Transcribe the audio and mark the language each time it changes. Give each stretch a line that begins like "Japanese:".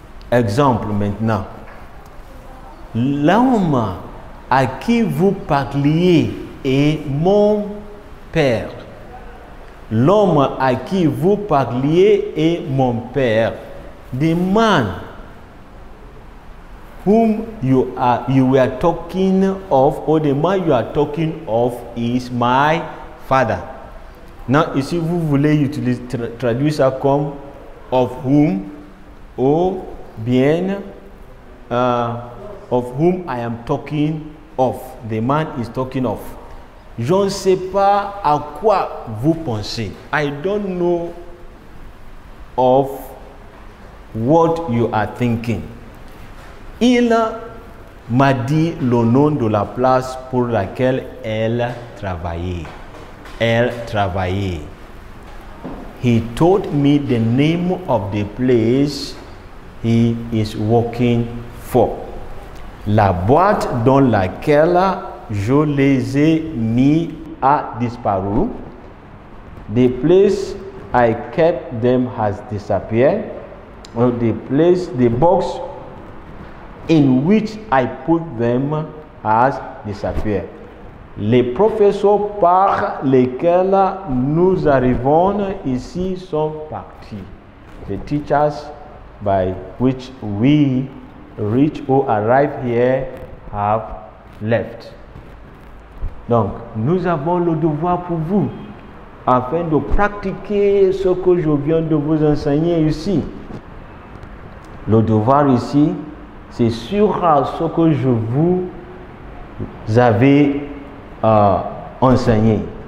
French: Exemple maintenant. L'homme à qui vous parliez est mon père. L'homme à qui vous parliez est mon père.
English: The man whom you were talking of, or the man you are talking of, is my father. Now,
French: ici, vous voulez traduire ça comme
English: of whom,
French: ou bien
English: of whom I am talking of. The man is talking of.
French: Je ne sais pas à quoi vous pensez.
English: I don't know of what you are thinking.
French: Il m'a dit le nom de la place pour laquelle elle travaillait. Elle travaillait.
English: He told me the name of the place he is working for.
French: La boîte dans laquelle je les ai mis a disparu.
English: The place I kept them has disappeared. Or the box in which I put them has disappeared.
French: Les professeurs par lesquels nous arrivons ici sont partis.
English: The teachers by which we reach or arrive here have left.
French: Donc, nous avons le devoir pour vous, afin de pratiquer ce que je viens de vous enseigner ici. Le devoir ici, c'est sur ce que je vous avais enseigné.